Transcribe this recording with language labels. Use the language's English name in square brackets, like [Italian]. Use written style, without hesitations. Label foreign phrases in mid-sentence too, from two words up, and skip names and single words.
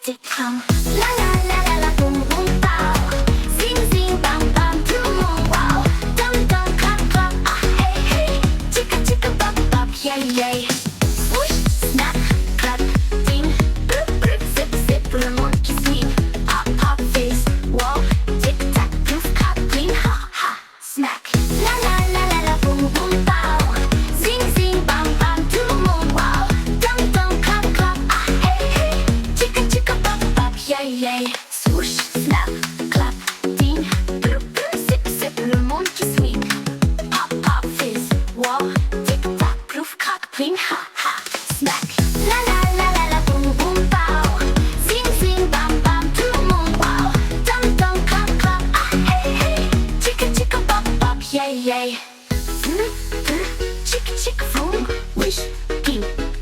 [English] Come. La la la la la boum boum pow. Zing zing bam bam [French] tout le monde wow. Dum dum clap clap ah hey hey. Chicka chicka bop bop yay yay. Swoosh snap clap ding. Brr brr zip zip le monde qui swing. Hop hop face wow. Tic tac plouf clap clean ha ha smack. La la la la la boum boum pow. Zing zing bam bam tout le monde wow. Dum dum clap clap ah hey hey. Chicka chicka bop bop yay yay. Swoosh snap clap ding. Brr brr zip zip le monde qui swing. Hop hop fizz wow. Tic tac plouf clap clean ha ha smack. La la la la la boum boum pow. Zing zing bam bam tout le monde wow. Dum dum clap clap ah hey hey. Chicka chicka bop bop yay yay. Chicka chicka vroom wish ging